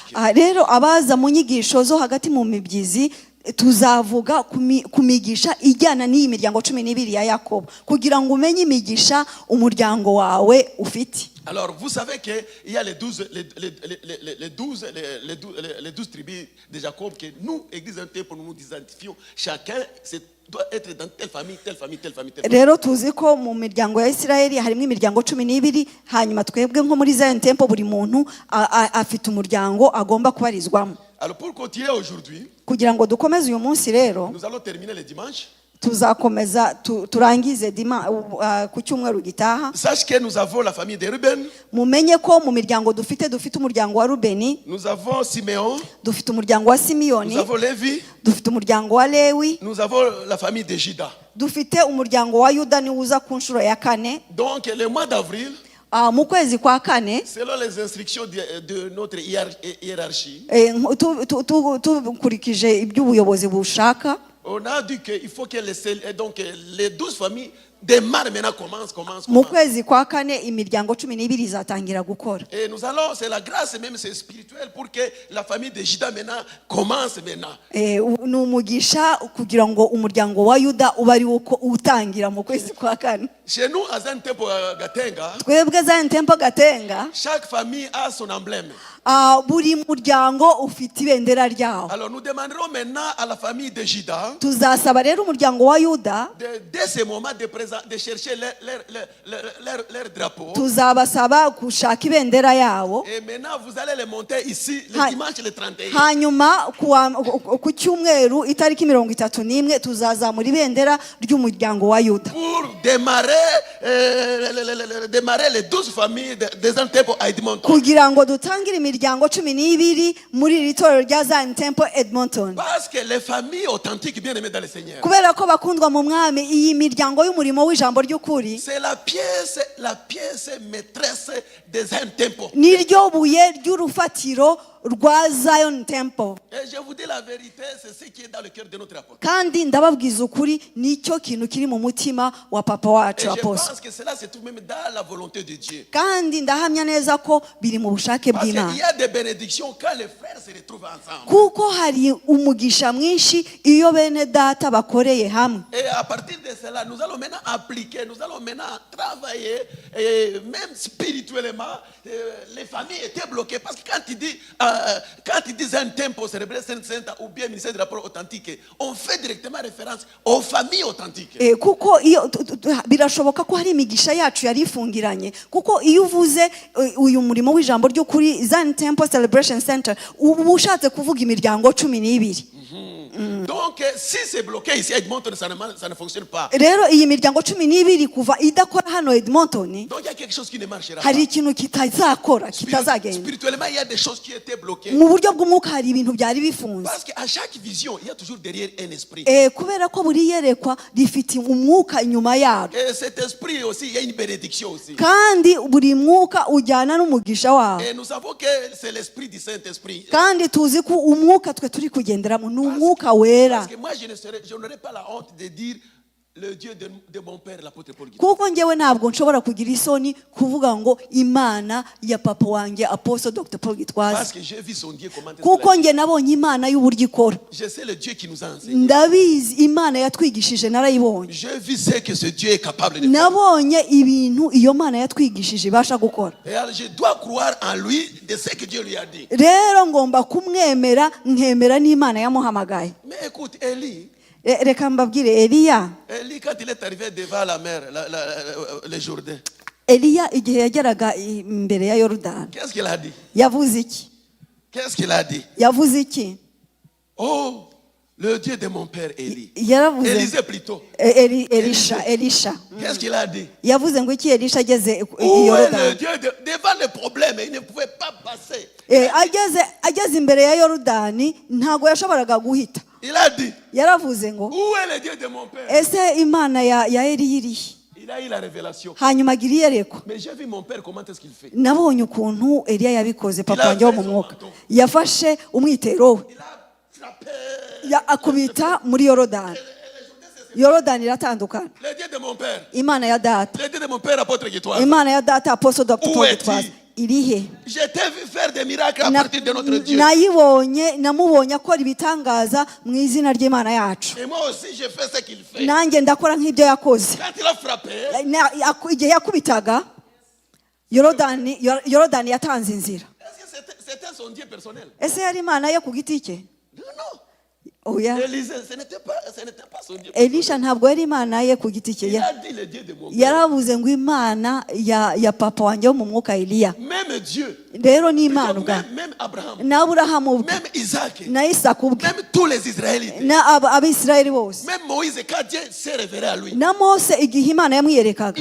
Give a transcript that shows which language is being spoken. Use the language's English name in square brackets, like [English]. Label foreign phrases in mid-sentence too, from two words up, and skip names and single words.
[Kinyarwanda] Rero abaza mu nyigisho zo hagati mu mibyizi tuzavuga ku migisha ijyana n'iyi miryango 12 ya Yakobo kugira ngo umenye imigisha umuryango wawe ufite. [French] Alors, vous savez qu'il y a les 12 tribus de Jacob que nous, Église Temple, nous identifions. Chacun doit être dans telle famille, telle famille, telle famille, telle famille. [Kinyarwanda] Rero tuzi ko mu miryango ya Isirayeli harimo imiryango 12 hanyuma twebwe nko muri Zion Temple buri muntu afite umuryango agomba kubarizwamo. [French] Alors, pour continuer aujourd'hui, [Kinyarwanda] kugira ngo dukomeze uyu munsi rero, [French] nous allons terminer le dimanche. [Kinyarwanda] tuzakomeza turangize ku cyumweru gitaha. [French] Sache que nous avons la famille de Ruben. [Kinyarwanda] Mumenye ko mu miryango dufite umuryango wa Rubeni. [French] Nous avons Simeon. [Kinyarwanda] Dufite umuryango wa Simiyoni. [French] Nous avons Lévi. [Kinyarwanda] Dufite umuryango wa Lewi. [French] Nous avons la famille de Juda. [Kinyarwanda] Dufite umuryango wa Yuda ni uza ku nshuro ya 4. [French] Donc le mois d'avril, [Kinyarwanda] mu kwezi kwa 4, [French] selon les instructions de notre hiérarchie, [Kinyarwanda] tukurikije iby'ubuyobozi bushaka, [French] on a dit qu'il faut que les 12 familles démarrent maintenant, commencent. [Kinyarwanda] Mu kwezi kwa 4 imiryango 12 izatangira gukora. [French] Et nous allons, c'est la grâce même, c'est spirituel pour que la famille de Juda maintenant commence maintenant. [Kinyarwanda] Ni umugisha kugira ngo umuryango wa Yuda ubari uko utangira mu kwezi kwa 4. [French] Chez nous à Zion Temple Gatenga, [Kinyarwanda] twebwe Zion Temple Gatenga, [French] chaque famille a son emblème. [Kinyarwanda] Buri muryango ufite ibendera ryawo. [French] Alors nous demanderons maintenant à la famille de Juda, [Kinyarwanda] tuzasaba rero umuryango wa Yuda [French] dès ce moment de chercher leur drapeau. [Kinyarwanda] Tuzabasaba gushaka ibendera yabo. [French] Et maintenant vous allez les monter ici le dimanche le 31. [Kinyarwanda] Hanyuma ku cyumweru itariki 31 tuzazamura ibendera ry'umuryango wa Yuda. [French] Pour démarrer les 12 familles des Zion Temple à Edmonton. [Kinyarwanda] Kugira ngo dutangire imiryango 12 muri iri torero rya Zion Temple Edmonton. [French] Parce que les familles authentiques bien aimées dans le Seigneur, [Kinyarwanda] kubera ko bakundwa mu mwami, iyi miryango y'umurimo w'ijambo ry'ukuri, [French] c'est la pièce maîtresse des Zion Temple. [Kinyarwanda] niryo buye ry'urufatiro rwa Zion Temple. [French] Et je vous dis la vérité, c'est ce qui est dans le cœur de notre apôtre. [Kinyarwanda] Kandi ndababwiza ukuri nicyo kintu kiri mu mutima wa papa wacu [French] Et je [Kinyarwanda] Apostle. [French] pense que cela se trouve même dans la volonté de Dieu. [Kinyarwanda] Kandi ndahamya neza ko biri mu bushake [French] Parce qu'il [Kinyarwanda] bw'Imana. [French] y a des bénédictions quand les frères se retrouvent ensemble. [Kinyarwanda] Kuko hari umugisha mwinshi iyo bene data bakoreye hamwe. [French] Et à partir de cela, nous allons maintenant appliquer, nous allons maintenant travailler, et même spirituellement, les familles étaient bloquées. Parce que quand ils disent un temple cérébré ou bien ministère de rapport authentique, on fait directement référence aux familles authentiques. [Kinyarwanda] Kuko iyo birashoboka ko hari imigisha yacu yari ifungiranye. Kuko iyo uvuze uyu murimo w'ijambo ryo kuri Zion Temple Celebration Center, uba ushatse kuvuga imiryango 12. [French] Donc, si c'est bloqué ici à Edmonton, ça ne fonctionne pas. [Kinyarwanda] Rero iyi miryango 12 kuva idakora hano Edmonton, [French] Donc, il y a quelque chose qui ne marchera [Kinyarwanda] hari [French] pas. [Kinyarwanda] ikintu kitazakora, kitazagenda. [French] Spirituellement, il y a des choses qui étaient bloquées. [Kinyarwanda] Mu buryo bw'umwuka hari ibintu byari bifunze. [French] Parce qu'à chaque vision, il y a toujours derrière un esprit. [Kinyarwanda] Kubera ko buri yerekwa rifite umwuka inyuma yaryo. [French] Et cet esprit aussi, il y a une bénédiction aussi. [Kinyarwanda] Kandi buri mwuka ujyana n'umugisha wawo. [French] Et nous savons que c'est l'esprit du Saint-Esprit. [Kinyarwanda] Kandi tuzi ko umwuka twe turi kugenderamo ni umwuka wera. [French] Parce que moi, je n'aurais pas la honte de dire le Dieu de mon père, l'apôtre Paul. [Kinyarwanda] Kuko ngewe ntabwo nshobora kugira isoni kuvuga ngo Imana ya papa wanjye Apostle Dr. Paul Gitwaza. [French] Parce que j'ai vu son Dieu comment [Kinyarwanda] Kuko nge nabonye Imana y'uburyo ikora. [French] Je sais le Dieu qui nous a enseigné. [Kinyarwanda] Ndabizi Imana yatwigishije narayibonye. [French] Je vis ce que ce Dieu est capable de faire. [Kinyarwanda] Nabonye ibintu iyo Mana yatwigishije ibasha gukora. [French] Et alors, je dois croire en lui de ce que Dieu lui a dit. [Kinyarwanda] Rero ngomba kumwemera, nkemera n'Imana yamuhamagaye. [French] Mais écoute, Élie, [Kinyarwanda] Reka mbabwire Eliya. [French] Élie, quand il est arrivé devant la mer, le Jourdain, [Kinyarwanda] Eliya igihe yageraga imbere ya Yorodani, [French] qu'est-ce qu'il a dit? [Kinyarwanda] yavuze iki? [French] Qu'est-ce qu'il a dit? [Kinyarwanda] Yavuze iki? [French] Oh, Le Dieu de mon père Élie. [Kinyarwanda] yaravuze [French] Élisée plutôt. [Kinyarwanda] Elisha [French] Qu'est-ce qu'il a dit? [Kinyarwanda] yavuze ngo iki Elisha ageze [French] Où est le [Kinyarwanda] Yorodani [French] Dieu devant le problème? Il ne pouvait pas passer. [Kinyarwanda] ageze imbere ya Yorodani ntabwo yashoboraga guhita. [French] Il a dit, [Kinyarwanda] Yaravuze ngo [French] où est le Dieu de mon père? [Kinyarwanda] ese imana ya Eliya irihe? [French] Il a eu la révélation. [Kinyarwanda] Hanyuma agira iyerekwa. [French] Mais j'ai vu mon père, comment est-ce qu'il fait? [Kinyarwanda] Nabonye ukuntu Eliya yabikoze, papa wanjye wo mu mwuka [French] Il a [Kinyarwanda] yafashe umwitero we [French] Il a frappé. [Kinyarwanda] akubita muri Yorodani. Yorodani iratandukana. [French] Le Dieu de mon père. [Kinyarwanda] Imana ya data, [French] Le Dieu de mon père, apôtre Gitwaza. [Kinyarwanda] imana ya data apostle Dr. [French] Où [Kinyarwanda] Paul [French] est-il? [Kinyarwanda] Gitwaza irihe? [French] Je t'ai vu faire des miracles à partir de notre Dieu. [Kinyarwanda] namubonye akora ibitangaza mu izina ry'Imana yacu. [French] Et moi aussi, je fais ce qu'il fait. [Kinyarwanda] Nanjye ndakora nk'ibyo yakoze. [French] Quand il a frappé, [Kinyarwanda] Igihe yakubitaga Yorodani yatanze inzira. [French] est-ce que c'était son Dieu personnel? [Kinyarwanda] Ese yari imana ye ku giti cye? [French] Non, non. [Kinyarwanda] Oya, [French] Élisée, ce n'était pas son Dieu personnel. [Kinyarwanda] Elisha ntabwo yari imana ye ku giti cye. [French] Il a dit le Dieu de mon père. [Kinyarwanda] Yaravuze ngo imana ya papa wanjye wo mu mwuka Eliya. [French] Même Dieu. [Kinyarwanda] Rero ni imana ubwa [French] Même Abraham. [Kinyarwanda] na Aburahamu ubwe [French] Même Isaac. [Kinyarwanda] na Isaka ubwe [French] Même tous les Israélites. [Kinyarwanda] na Abisirayeli bose [French] Même Moïse, quand Dieu s'est révélé à lui, [Kinyarwanda] na Mose igihe imana yamwiyerekaga